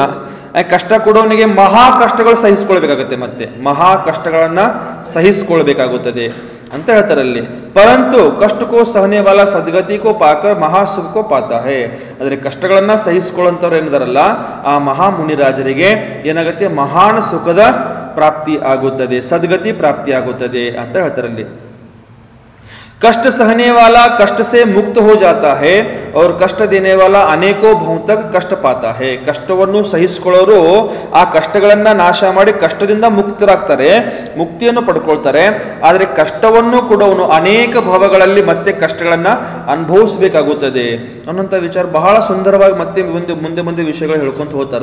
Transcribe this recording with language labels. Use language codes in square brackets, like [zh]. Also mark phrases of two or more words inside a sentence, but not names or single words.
[kn] ಕಷ್ಟ ಕೊಡೋನಿಗೆ ಮಹಾ ಕಷ್ಟಗಳು ಸಹಿಸ್ಕೊಳ್ಬೇಕಾಗತ್ತೆ, ಮತ್ತೆ ಮಹಾ ಕಷ್ಟಗಳನ್ನ ಸಹಿಸ್ಕೊಳ್ಬೇಕಾಗುತ್ತದೆ ಅಂತ ಹೇಳ್ತಾರಲ್ಲಿ. [hi] परंतु कष्टको सहने वाला सद्गति को पाकर महा सुख को पाता है. [kn] ಆದರೆ ಕಷ್ಟಗಳನ್ನ ಸಹಿಸ್ಕೊಳ್ಳೋಂಥವ್ರು ಏನಿದಾರಲ್ಲ ಆ ಮಹಾ ಮುನಿರಾಜರಿಗೆ ಏನಾಗುತ್ತೆ? ಮಹಾನ್ ಸುಖದ ಪ್ರಾಪ್ತಿ ಆಗುತ್ತದೆ, ಸದ್ಗತಿ ಪ್ರಾಪ್ತಿ ಆಗುತ್ತದೆ ಅಂತ ಹೇಳ್ತಾರಲ್ಲಿ. [hi] कष्ट सहने वाला कष्ट से मुक्त हो जाता है और कष्ट देने वाला अनेकों भाव तक कष्ट पाता है. [kn] ಕಷ್ಟವನ್ನು ಸಹಿಸಿಕೊಳ್ಳೋರು ಆ ಕಷ್ಟಗಳನ್ನ ನಾಶ ಮಾಡಿ ಕಷ್ಟದಿಂದ ಮುಕ್ತರಾಗ್ತಾರೆ, ಮುಕ್ತಿಯನ್ನು ಪಡ್ಕೊಳ್ತಾರೆ. ಆದರೆ ಕಷ್ಟವನ್ನು ಕೊಡೋನು ಅನೇಕ ಭಾವಗಳಲ್ಲಿ ಮತ್ತೆ ಕಷ್ಟಗಳನ್ನ ಅನುಭವಿಸಬೇಕಾಗುತ್ತದೆ ಅನ್ನೋಂಥ ವಿಚಾರ ಬಹಳ ಸುಂದರವಾಗಿ ಮತ್ತೆ ಮುಂದೆ ಮುಂದೆ ವಿಷಯಗಳು ಹೇಳ್ಕೊಂತ ಹೋಗ್ತಾರ.